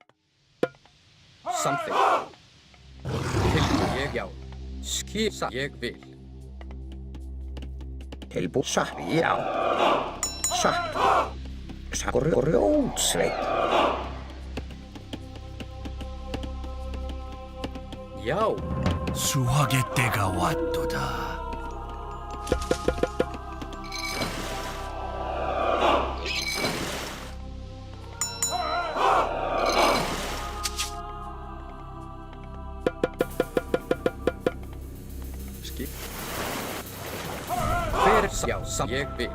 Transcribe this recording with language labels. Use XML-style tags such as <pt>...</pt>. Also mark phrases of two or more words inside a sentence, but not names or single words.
<is>Samþykkt. Tilbúin. Ég já. Skisa. Ég vil. Tilbúinn. Satt. Já. Satt. Satt. Grjótsveit. Já.</is> <ko>수확의 때가 왔도다.</ko> <is>Skip. Hver er það? Já, ég vil.</is>